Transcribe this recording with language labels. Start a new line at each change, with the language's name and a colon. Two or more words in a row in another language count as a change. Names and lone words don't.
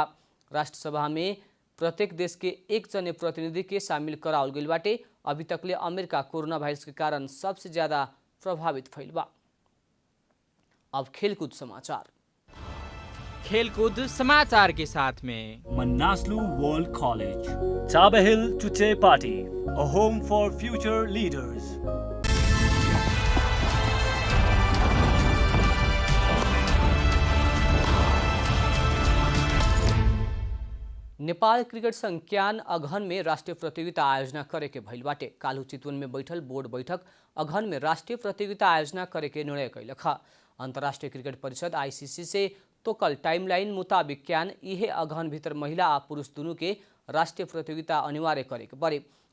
Bhojpuri: राष्ट्रसभा में प्रत्येक देश के एक जने प्रतिनिधि के शामिल करावल गइल बाटे। अभी तकले अमेरिका कोरोना वायरस के कारण सबसे ज्यादा प्रभावित भइल बा। अब खेलकूद समाचार। खेलकूद समाचार के साथ में
English: Manaslu World College, Chaba Hill Chuche Party, a home for future leaders.
Bhojpuri: नेपाल क्रिकेट संघ क्यान अगहन में राष्ट्रीय प्रतियोगिता आयोजना करे के भइल बाटे। काल्हु चितवन में बैठल बोर्ड बैठक अगहन में राष्ट्रीय प्रतियोगिता आयोजना करे के निर्णय कैलक। अंतर्राष्ट्रीय क्रिकेट परिषद ICC से तोकल टाइमलाइन मुताबिक क्यान इहे अगहन भीतर महिला आ पुरुष दुनू के राष्ट्रीय प्रतियोगिता अनिवार्य करे के पड़े।